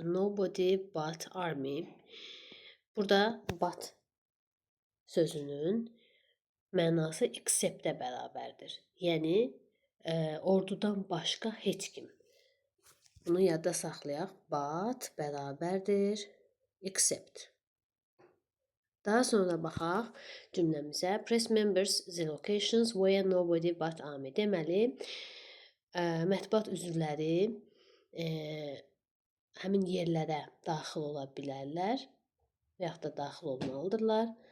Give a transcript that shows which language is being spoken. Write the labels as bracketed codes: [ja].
[en] Nobody but army. [az] Burada but sözünün mənası except-ə bərabərdir. Yəni, ordudan başqa heç kim. Bunu yadda saxlayaq. But bərabərdir except. Daha sonra baxaq cümləmizə. [en] Press members the locations where nobody but army. [az] Deməli, mətbuat üzvləri həmin yerlərə daxil ola bilərlər və yaxud da daxil olmalıdırlar.